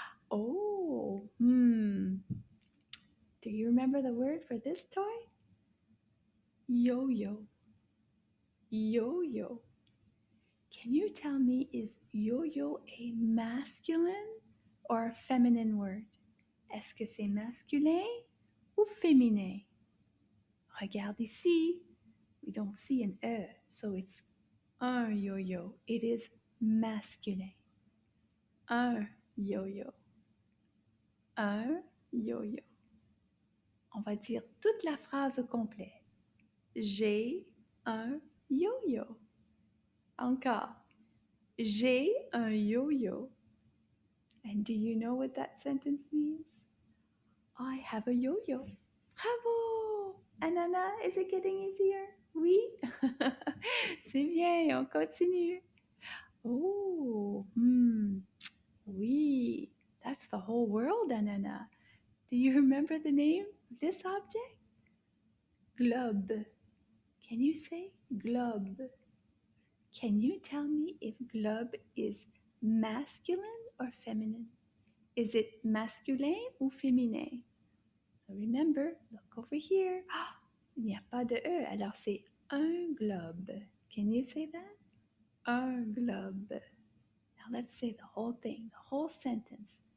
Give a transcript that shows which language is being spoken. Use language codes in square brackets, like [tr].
[en] Oh, do you remember the word for this toy? Yo-yo. Yo-yo. Can you tell me, is yo-yo a masculine or a feminine word? [fr] Est-ce que c'est masculin ou féminin? Regarde ici. [en] We don't see an E, so it's un yo-yo. It is masculin. Un yo-yo. [fr] Un yo-yo. On va dire toute la phrase au complet. J'ai un yo-yo. Encore. J'ai un yo-yo. [en] And do you know what that sentence means? I have a yo-yo. Bravo! Anana, is it getting easier? Oui? [fr] C'est bien, on continue. Oh, oui. [en] That's the whole world, Anana. Do you remember the name of this object? Globe. Can you say globe? Can you tell me if globe is masculine or feminine? Is it masculin ou féminin? So remember, look over here. [fr] Il n'y a pas de E, alors c'est un globe. [en] Can you say that? Un globe. Now let's say the whole thing, the whole sentence.